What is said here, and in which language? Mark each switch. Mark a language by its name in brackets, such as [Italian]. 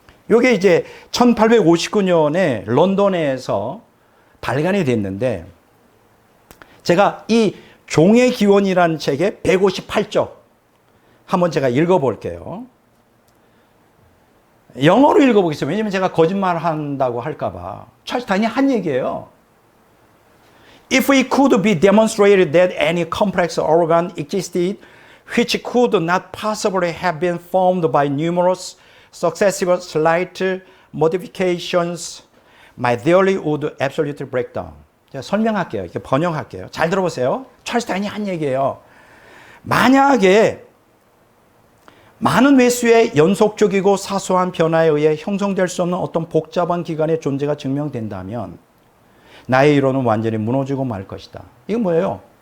[Korean] 이게 이제 1859년에 런던에서 발간이 됐는데 제가 이 종의 기원이라는 책의 158쪽 한번 제가 읽어볼게요. 영어로 읽어보겠습니다. 왜냐면 제가 거짓말 한다고 할까봐. 찰스 다윈이 한 얘기예요. [English] If it could be demonstrated that any complex organ existed which could not possibly have been formed by numerous successive slight modifications, my theory would absolutely break down. [Korean] 제가 설명할게요. 이렇게 번역할게요. 잘 들어보세요. 찰스 다윈이 한 얘기예요. 만약에 많은 횟수의 연속적이고 사소한 변화에 의해 형성될 수 없는 어떤 복잡한 기관의 존재가 증명된다면 나의 이론은 완전히 무너지고 말 것이다. 이건 뭐예요?